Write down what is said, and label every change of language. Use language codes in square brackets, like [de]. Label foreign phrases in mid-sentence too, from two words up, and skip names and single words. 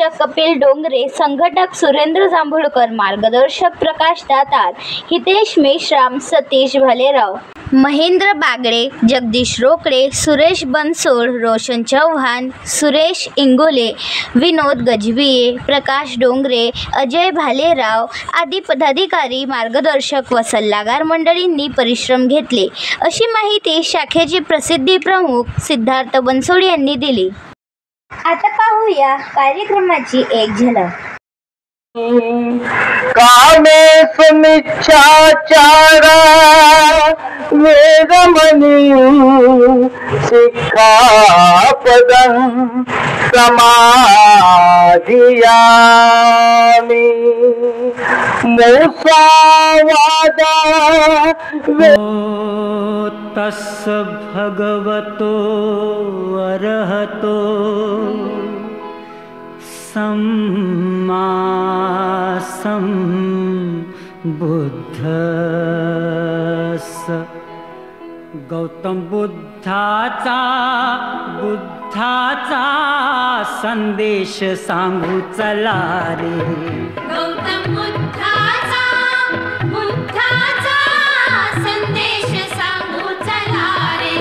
[mr] कपिल डोंगरे, संघटक सुरेंद्र जांभूळकर, मार्गदर्शक प्रकाश दातार, हितेश मेश्राम, सतीश भालेराव, महेंद्र बागडे, जगदीश रोकडे, सुरेश बनसोड, रोशन चव्हाण, सुरेश इंगोले, विनोद गजबिये, प्रकाश डोंगरे, अजय भालेराव आदी पदाधिकारी, मार्गदर्शक व सल्लागार मंडळींनी परिश्रम घेतले, अशी माहिती शाखेचे प्रसिद्धी प्रमुख सिद्धार्थ बनसोड यांनी दिली. आता पाहूया कार्यक्रमाची एक झलक. [pi] कामे सुमिच्छाचारा वेदमणि शिक्षापदं समाधियामि मुसावादा तस्य भगवतो अरहतो सम्मा संबुद्धस्स. [mr] गौतम बुद्धाचा संदेश सांगू चला रे. गौतम बुद्धाचा संदेश सांगू चला रे.